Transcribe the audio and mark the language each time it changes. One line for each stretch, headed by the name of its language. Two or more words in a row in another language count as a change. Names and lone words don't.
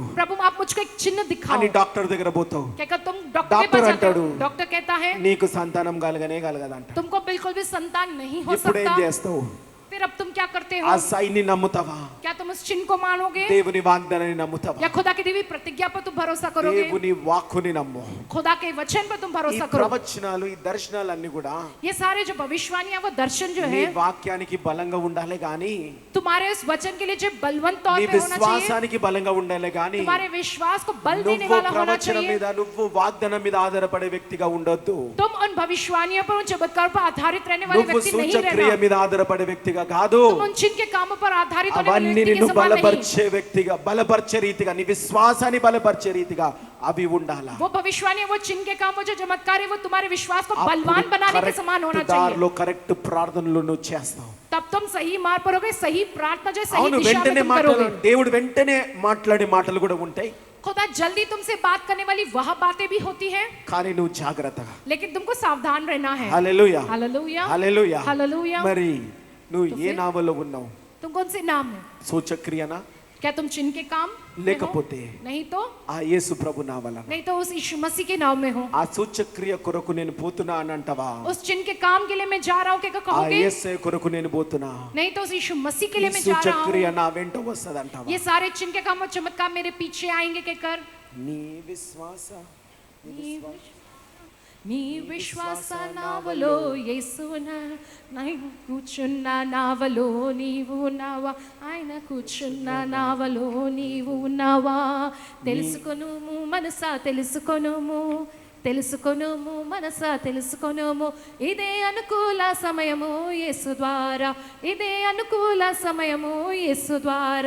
Hindi: प्रभु आप मुझको एक चिन्ह दिखाओ।
Telugu: అని డాక్టర్ దగ్గర పోతావు.
Hindi: क्या तुम डॉक्टर के डॉक्टर पास जाते हो? अंटाडू। डॉक्टर कहता है
Telugu: నీకు సంతానం కలగనే కలగదంట.
Hindi: तुमको बिल्कुल भी संतान नहीं हो
Telugu: ఇప్పుడు ఏం
Hindi: सकता।
Telugu: చేస్తావు?
Hindi: फिर अब तुम क्या करते ఆ हो?
Telugu: సైన్ ని నమ్ముతావా?
Hindi: क्या तुम उस चिन्ह को मानोगे
Telugu: దేవుని వాగ్దానాన్ని నమ్ముతావా?
Hindi: या खुदा की दी हुई प्रतिज्ञा पर तुम भरोसा करोगे?
Telugu: దేవుని వాక్కుని నమ్ము.
Hindi: खुदा के वचन पर तुम ఈ भरोसा करो।
Telugu: ప్రవచనాలు ఈ దర్శనాలన్నీ కూడా
Hindi: ये सारे जो भविष्यवाणियां वो दर्शन जो నీ है
Telugu: వాక్యానికి బలంగా ఉండాలి గాని
Hindi: तुम्हारे उस वचन के लिए जो बलवंत तौर నీ पे होना चाहिए।
Telugu: విశ్వాసానికి బలంగా ఉండాలి గాని
Hindi: तुम्हारे विश्वास को बल देने నువ్వు वाला होना ప్రవచనం चाहिए।
Telugu: మీద నువ్వు వాగ్దానం మీద ఆధారపడే వ్యక్తిగా ఉండొద్దు.
Hindi: तुम उन भविष्यवाणियों पर उन चमत्कार पर आधारित रहने वाले నువ్వు व्यक्ति नहीं సూచక్రియ रहना।
Telugu: మీద ఆధారపడే వ్యక్తిగా కాదు.
Hindi: तुम उन चिन्ह के कामों पर आधारित होने वाले అవన్నీ व्यक्ति के నిన్ను समान नहीं।
Telugu: బలపరిచే వ్యక్తిగా బలపరిచే రీతిగా నీ విశ్వాసాన్ని బలపరిచే రీతిగా అవి ఉండాలా.
Hindi: वो भविष्यवाणी वो चिन्ह के काम वो जो चमत्कार है वो तुम्हारे विश्वास को बलवान बनाने के समान होना चाहिए।
Telugu: దారిలో కరెక్ట్ ప్రార్థనలు నువ్వు చేస్తావు.
Hindi: तब तुम सही मार्ग पर होगे, सही प्रार्थना जो सही అవును दिशा में వెంటనే तुम करोगे।
Telugu: దేవుడు వెంటనే మాట్లాడే మాటలు కూడా ఉంటాయి.
Hindi: खुदा जल्दी तुमसे बात करने वाली वह बातें भी होती हैं,
Telugu: కానీ నువ్వు జాగ్రత్తగా.
Hindi: लेकिन तुमको सावधान रहना है।
Telugu: హల్లెలూయా
Hindi: हालेलुया
Telugu: హల్లెలూయా.
Hindi: हालेलुया।
Telugu: మరి నువ్వు ఏ నావలో ఉన్నావు?
Hindi: तुम कौन से नाम है? సూచక్రియనా क्या तुम चिन्ह के काम में हो? లేకపోతే नहीं तो
Telugu: ఆ యేసు ప్రభు నావల
Hindi: नहीं तो उस यीशु मसीह के नाम में हो।
Telugu: ఆ సూచక్రియ కొరకు నేను పోతున్నా అని అంటావా?
Hindi: उस चिन्ह के काम के लिए मैं जा रहा हूँ क्या ఆ कहोगे?
Telugu: యేసే కొరకు నేను పోతున్నా.
Hindi: नहीं तो उस यीशु मसीह के ఈ लिए मैं जा रहा సూచక్రియ हूँ।
Telugu: నా వెంట వస్తదంటావా?
Hindi: ये सारे चिन्ह के काम और चमत्कार मेरे पीछे आएंगे के कर
Telugu: నీ విశ్వాస నీ విశ్వాస నావలో యేసున నై కూర్చున్న నావలో నీవు ఉన్నావా, ఆయన కూర్చున్న నావలో నీవు ఉన్నావా. తెలుసుకొనుము మనసా తెలుసుకొనుము, తెలుసుకొనుము మనసా తెలుసుకొనుము, ఇదే అనుకూల సమయము యేసు ద్వారా, ఇదే అనుకూల సమయము యేసు ద్వారా.